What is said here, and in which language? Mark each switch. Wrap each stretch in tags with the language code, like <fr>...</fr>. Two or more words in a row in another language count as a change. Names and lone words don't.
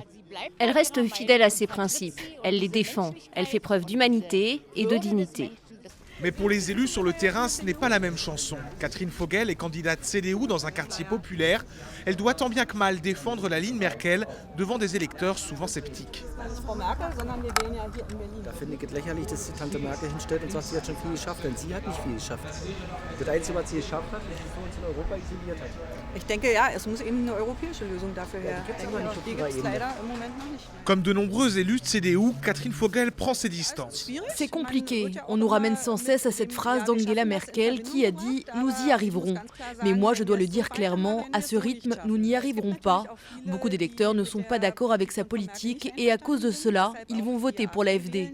<fr>Elle reste fidèle à ses principes, elle les défend, elle fait preuve d'humanité et de dignité. Mais pour les élus sur le terrain, ce n'est pas la même chanson. Catherine Vogel est candidate CDU dans un quartier populaire. Elle doit tant bien que mal défendre la ligne Merkel devant des électeurs souvent sceptiques.</fr> <de>Da finde ich es lächerlich, dass die Tante Merkel hinstellt und sagt, sie hat schon viel geschafft, denn sie hat nicht viel geschafft. Das Einzige, was sie geschafft hat, ist, dass sie uns in Europa isoliert hat. Ich denke, ja, es muss eben eine europäische Lösung dafür her. Die gibt es leider im Moment noch nicht.</de> <fr>Comme de nombreux élus de CDU, Catherine Vogel prend ses distances. C'est compliqué. On nous ramène sans cesse à cette phrase d'Angela Merkel qui a dit « nous y arriverons ». Mais moi, je dois le dire clairement, à ce rythme, nous n'y arriverons pas. Beaucoup d'électeurs ne sont pas d'accord avec sa politique et à cause de cela, ils vont voter pour l'AfD.</fr>